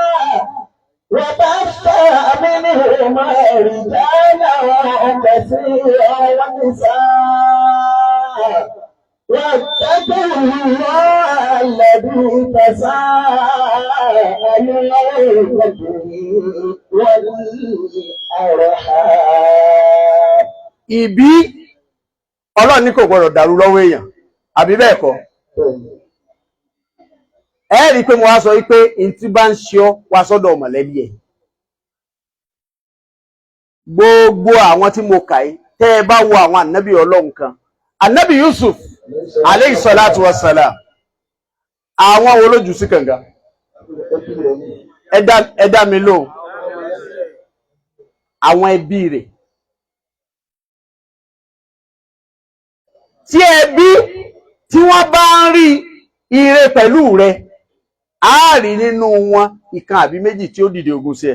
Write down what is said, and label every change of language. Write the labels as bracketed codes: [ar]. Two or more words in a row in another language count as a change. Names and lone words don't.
[ar] وبث منهما رجالا كثيرا ونساء واتقوا الله الذي تساءلون به والأرحام. [yo] Ìbí Ọlọ́run ní kò gbọdọ̀ dàrú lọ́wọ́ èèyàn, àbí bẹ́ẹ̀ kọ́? Ẹ rí i pé mo wá sọ wípé ntí bá ń ṣe ọ́ wá sọ́dọ̀ mọ̀lẹ́bí ẹ̀. Gbogbo àwọn tí mo kà yìí, tẹ́ ẹ bá wo àwọn ànábì Ọlọ́run kan, ànábì Yusuf [ar] عليه الصلاة والسلام, [yo] àwọn wo ló jù sí kànga? Ẹ dá mi lóhùn. Àwọn ẹbí rẹ̀. Tí ẹbí tí wọ́n bá ń rí ire pẹ̀lú rẹ̀, á rí nínú wọn ìkan àbí méjì tí ó dìde ogun sí ẹ.